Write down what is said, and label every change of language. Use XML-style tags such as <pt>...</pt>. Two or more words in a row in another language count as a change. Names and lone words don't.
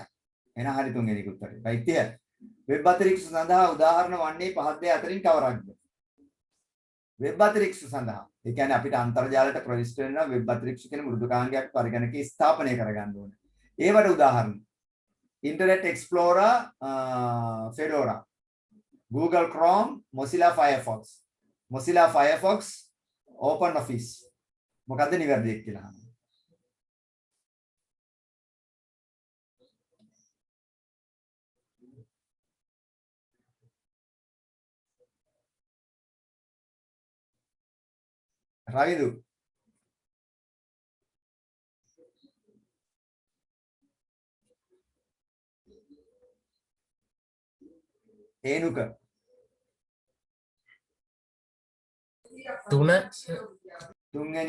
<si>එහෙනම් හරි තුන්වෙනි එක උත්තරේ.</si> <en>right here.</en> <si>වෙබ් අතිරික්ෂ සඳහා උදාහරණ වන්නේ පහත් දේ අතරින් කවරක්ද? වෙබ් අතිරික්ෂ සඳහා. ඒ කියන්නේ අපිට අන්තර්ජාලයට ප්‍රවිෂ්ඨ වෙනවා වෙබ් අතිරික්ෂ කියන මෘදුකාංගයක් පරිගණකයේ ස්ථාපනය කරගන්න ඕනේ. ඒවට උදාහරණ Internet Explorer, Fedora, Google Chrome, Mozilla Firefox. Mozilla Firefox, OpenOffice. මොකද්ද නිවැරදි කියලා අහනවා. රවිදු ඒනුක තුන්වෙනි</si>